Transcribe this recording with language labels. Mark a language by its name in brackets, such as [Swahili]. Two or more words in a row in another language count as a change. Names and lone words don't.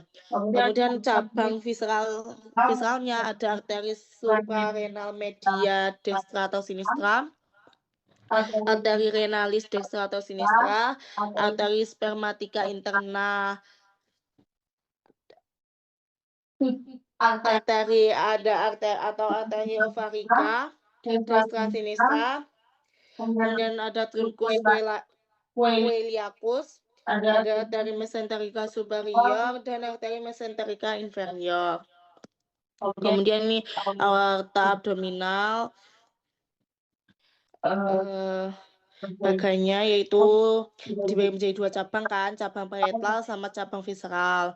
[Indonesian] Kemudian cabang visceralnya ada arteri [Latin] suprarenal media dextra [Indonesian] atau sinistra, arteri renalis dextra atau sinistra, arteri [Latin] spermatica interna, [Indonesian] arteri arteri [Latin] ovarica dextra sinistra. [Indonesian] Kemudian ada [Latin] truncus coeliacus, [Indonesian] ada arteri [Latin] mesenterica superior [Indonesian] dan arteri [Latin] mesenterica inferior. [Indonesian] Kemudian ini [Latin] aorta abdominal, [Indonesian] baganya yaitu dibagi menjadi 2 cabang kan, cabang parietal sama cabang visceral.